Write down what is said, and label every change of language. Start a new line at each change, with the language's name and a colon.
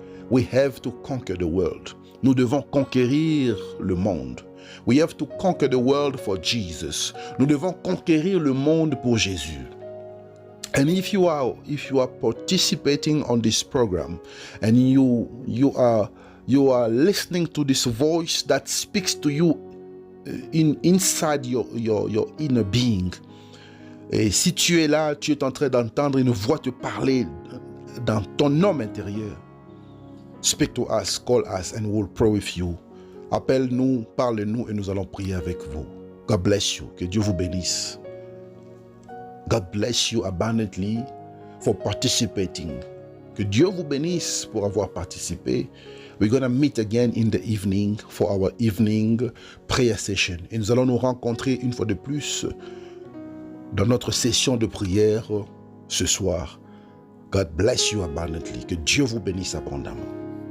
English: We have to conquer the world.
French: Nous devons conquérir le monde.
English: We have to conquer the world for Jesus.
French: Nous devons conquérir le monde pour Jésus.
English: And if you are participating on this program and you are listening to this voice that speaks to you inside your inner being.
French: Et si tu es là, tu es en train d'entendre une voix te parler dans ton homme intérieur.
English: Speak to us, call us and we'll pray with you.
French: Appelle-nous, parle-nous et nous allons prier avec vous.
English: God bless you.
French: Que Dieu vous bénisse.
English: God bless you abundantly for participating.
French: Que Dieu vous bénisse pour avoir participé.
English: We're going to meet again in the evening for our evening prayer session.
French: Et nous allons nous rencontrer une fois de plus dans notre session de prière ce soir.
English: God bless you abundantly.
French: Que Dieu vous bénisse abondamment.